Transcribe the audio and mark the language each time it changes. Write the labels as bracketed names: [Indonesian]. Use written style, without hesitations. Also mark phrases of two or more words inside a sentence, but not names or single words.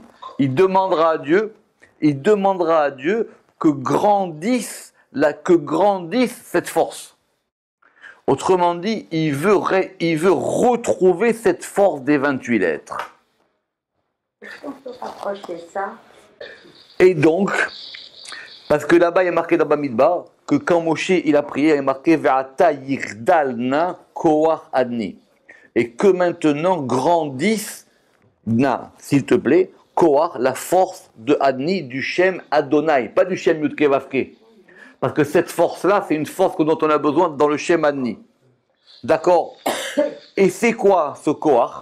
[French] Il demandera à Dieu que grandisse cette force. Autrement dit, il veut retrouver cette force des 28 lettres. Est-ce qu'on peut rapprocher ça? Et donc, parce que là-bas, il y a marqué dans Bamidbar que quand Moshe il a prié, il y a marqué [Hebrew] ועתה יגדל נא כח אדני. [French] Et que maintenant grandisse, na, s'il te plaît, koach, la force de Adni, du [Hebrew] שם אדני, [French] pas du Shem Yudke Vavke. Parce que cette force-là, c'est une force dont on a besoin dans le [Hebrew] שם אדני. [French] D'accord? Et c'est quoi ce koach?